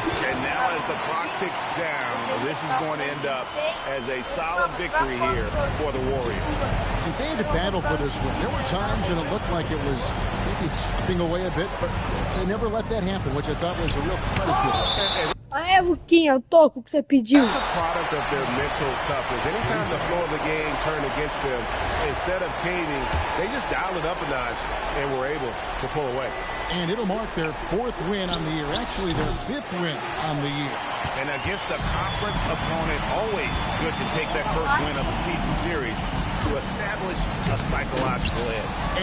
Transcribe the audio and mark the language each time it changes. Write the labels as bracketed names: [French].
[English] And now as the clock ticks down, this is going to end up as a solid victory here for the Warriors. If they had to battle for this win, there were times when it looked like it was maybe slipping away a bit, but they never let that happen, which I thought was a real credit to them. [Portuguese] Aí, Luquinha, o toco que você pediu. [English] It's a product of their mental toughness. Anytime the flow of the game turned against them, instead of caving, they just dialed it up a notch and were able to pull away. And it'll mark their 4th win on the year, actually their 5th win on the year. And against a conference opponent, always good to take that first win of the season series to establish a psychological edge.